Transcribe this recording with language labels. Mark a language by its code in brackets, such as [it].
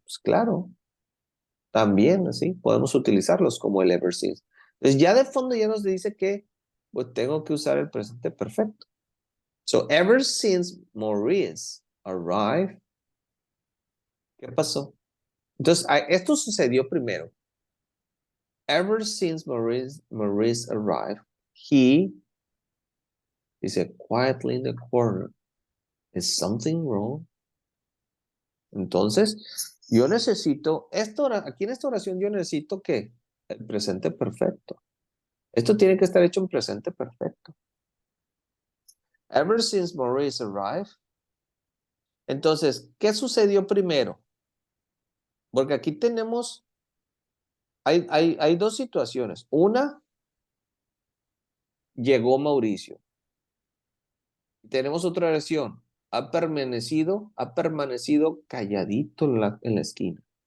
[es] Pues claro, también así podemos utilizarlos como el ever since. Entonces ya de fondo ya nos dice que pues, tengo que usar el presente perfecto. [en] So, ever since Maurice arrived, [es] ¿qué pasó? Entonces, esto sucedió primero. [en] Ever since Maurice arrived, he is quietly in the corner. Is something wrong? [es] Entonces, yo necesito, aquí en esta oración yo necesito que el presente perfecto. Esto tiene que estar hecho en presente perfecto. [en] Ever since Maurice arrived. [es] Entonces, ¿qué sucedió primero? Porque aquí tenemos, hay dos situaciones. Una, llegó Mauricio. Tenemos otra versión. Ha permanecido calladito en la esquina.